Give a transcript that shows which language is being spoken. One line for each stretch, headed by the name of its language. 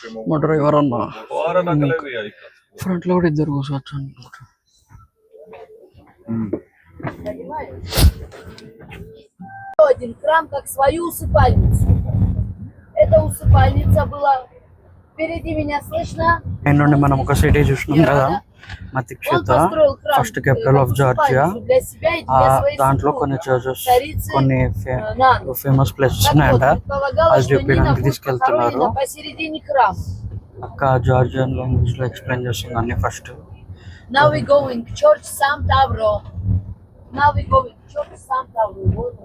Telugu: మా డ్రైవర్ అన్న ఫ్రంట్లో కూడా ఇద్దరు కూర్చోవచ్చు అనుకుంటా.
Russian: Один храм как свою усыпальницу. Эта усыпальница была. Впереди меня слышно?
Telugu: నుండి మనం ఒక సిటీ చూసినాం కదా, మతిక్షేత, ఫస్ట్ క్యాపిటల్ ఆఫ్ జార్జియా. దాంట్లో కొన్ని చర్చెస్, కొన్ని ఫేమస్ ప్లేసెస్ ఉన్నాయంట. అది చూపించడానికి తీసుకెళ్తున్నారు.
Russian: Посередине храма.
Telugu: అక్క జార్జియన్ లాంగ్వేజ్ లో ఎక్స్ప్లెయిన్ చేస్తుంది అన్ని. First
English: Now we going church Сам Тавро. Now we going church Сам Тавро.